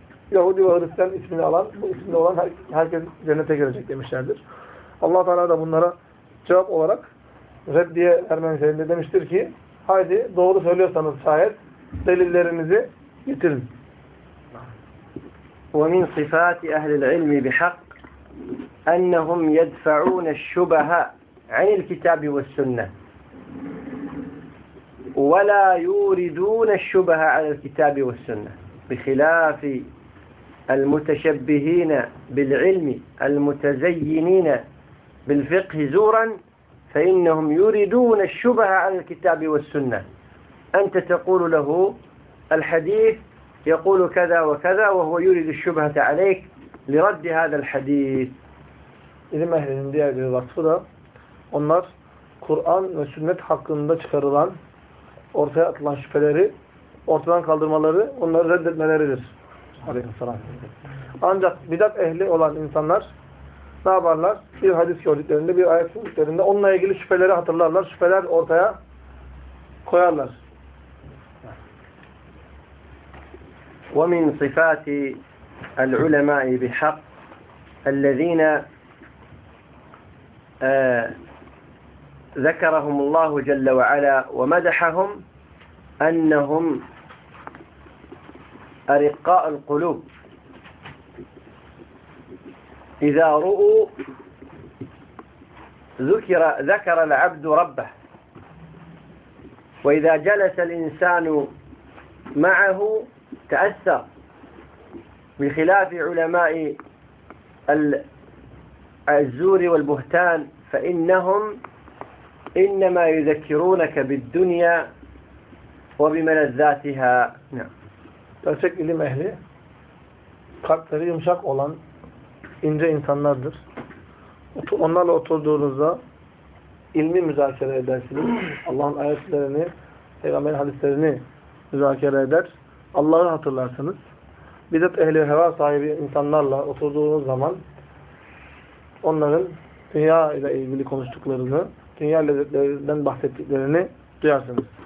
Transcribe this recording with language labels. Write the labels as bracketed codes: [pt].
[tr] Yahudi ve Hristiyan ismini alan, bu isimde olan herkes cennete girecek demişlerdir. Allah Teala da bunlara cevap olarak reddiye Ermenilerinde demiştir ki haydi doğru söylüyorsanız şayet delillerinizi getirin. [ar] ومن صفات أهل العلم بحق أنهم يدفعون الشبهة عن الكتاب والسنة ولا يوردون الشبهة على الكتاب والسنة، بخلاف المتشبهين بالعلم المتزينين بالفقه زورا فإنهم يوردون الشبهة عن الكتاب والسنة. أنت تقول له الحديث يقول كذا وكذا وهو يريد الشبهة عليك لرد هذا الحديث. [tr] İlim ehlinin diğer bir vasfı da onlar Kur'an ve sünnet hakkında çıkarılan, ortaya atılan şüpheleri ortadan kaldırmaları, onları reddetmeleridir. Aleykümselam. Ancak bidat ehli olan insanlar ne yaparlar? Bir hadis gördüklerinde, bir ayet gördüklerinde onunla ilgili şüpheleri hatırlarlar. Şüpheler ortaya koyarlar. [ar] ومن صفات العلماء بحق الذين ذكرهم الله جل وعلا ومدحهم أنهم أرقاء القلوب، إذا رؤوا ذكر العبد ربه، وإذا جلس الإنسان معه تأثر، بخلاف علماء الزور والبهتان فإنهم إنما يذكرونك بالدنيا وبملذاتها. [tr] Gerçek ilim ehli kalpleri yumuşak olan ince insanlardır. Onlarla oturduğunuzda ilmi müzakere edersiniz. Allah'ın ayetlerini, peygamber hadislerini müzakere eder. Allah'ı hatırlarsınız. Bidat ehli heva sahibi insanlarla oturduğunuz zaman onların dünya ile ilgili konuştuklarını, dünya lezzetlerinden bahsettiklerini duyarsınız.